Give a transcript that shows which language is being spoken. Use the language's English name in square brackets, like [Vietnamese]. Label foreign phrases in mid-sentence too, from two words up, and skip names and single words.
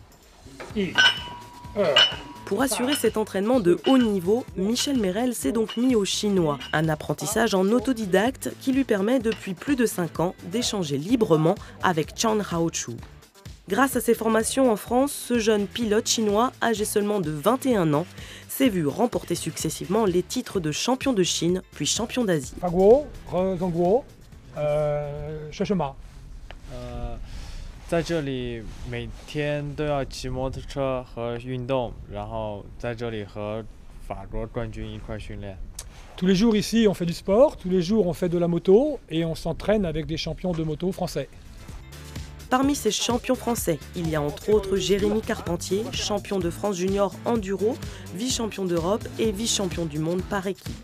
[French] Pour assurer cet entraînement de haut niveau, Michel Merrell s'est donc mis au chinois, un apprentissage en autodidacte qui lui permet depuis plus de 5 ans d'échanger librement avec Chan Haochu. Grâce à ses formations en France, ce jeune pilote chinois, âgé seulement de 21 ans, s'est vu remporter successivement les titres de champion de Chine, puis champion d'Asie. [Chinese] Faguo, Zhongguo, Sheshima. 在这里每天都要骑摩托车和运动，然后在这里和法国冠军一块训练。 [French] Tous les jours ici on fait du sport, tous les jours on fait de la moto et on s'entraîne avec des champions de moto français. Parmi ces champions français, il y a entre autres Jérémy Carpentier, champion de France junior enduro, vice-champion d'Europe et vice-champion du monde par équipe.